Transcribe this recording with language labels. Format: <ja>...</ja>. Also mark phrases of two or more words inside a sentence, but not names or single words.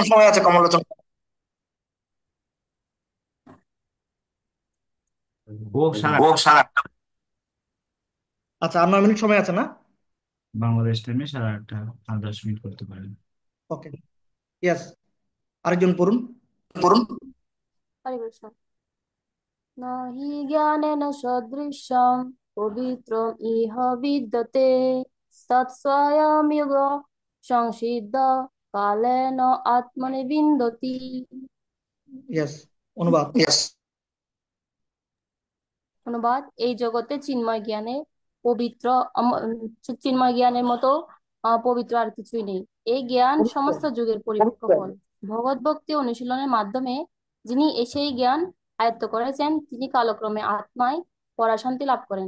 <bn>ও সারা আচ্ছা, আর 9 মিনিট সময় আছে না? বাংলাদেশ টাইমে 8:30, আর 10 মিনিট করতে পারেন। ওকে, ইয়েস, আরেকজন পড়ুন। হরে কৃষ্ণ।</bn> <sa>ন হি জ্ঞানেন সদৃশম পবিত্রম ইহ বিদ্যতে তৎস্বয়মেব সংসিদ্ধ কালেন আত্মনি বিন্দতি।</sa> <bn>ইয়েস, অনুবাদ। অনুবাদ, এই জগতে চিন্ময় জ্ঞানে পবিত্র চিন্ময় জ্ঞানের মতো পবিত্র আর কিছুই নেই। এই জ্ঞান সমস্ত যুগের পরিপক্ক ফল। ভগবত ভক্তি অনুশীলনের মাধ্যমে যিনি সেই জ্ঞান আয়ত্ত করেছেন, তিনি কালক্রমে আত্মায় পরাশান্তি লাভ করেন।</bn>